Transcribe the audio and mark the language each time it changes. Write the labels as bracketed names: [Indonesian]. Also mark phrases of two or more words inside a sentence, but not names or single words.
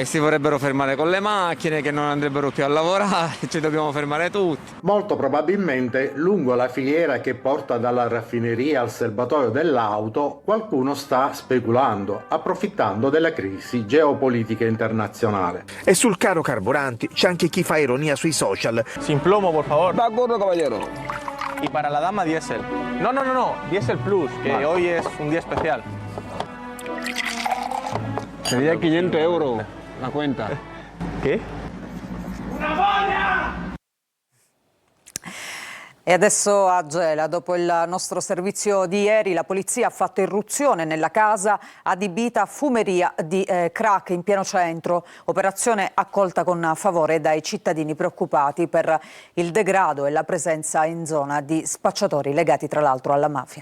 [Italian] Si vorrebbero fermare con le macchine, che non andrebbero più a lavorare, ci dobbiamo fermare tutti. Molto probabilmente lungo la filiera che porta dalla raffineria al serbatoio dell'auto qualcuno sta speculando, approfittando della crisi geopolitica internazionale. E sul caro carburanti c'è anche chi fa ironia sui social. [Spanish] Sin plomo, por favor. De acuerdo, caballero. Y para la dama, diésel. No, diésel plus, que vale. hoy es un día especial. Sería 500 euros la cuenta. ¿Qué? [Italian] E adesso a Gela, dopo il nostro servizio di ieri, la polizia ha fatto irruzione nella casa adibita a fumeria di crack in pieno centro. Operazione accolta con favore dai cittadini preoccupati per il degrado e la presenza in zona di spacciatori legati tra l'altro alla mafia.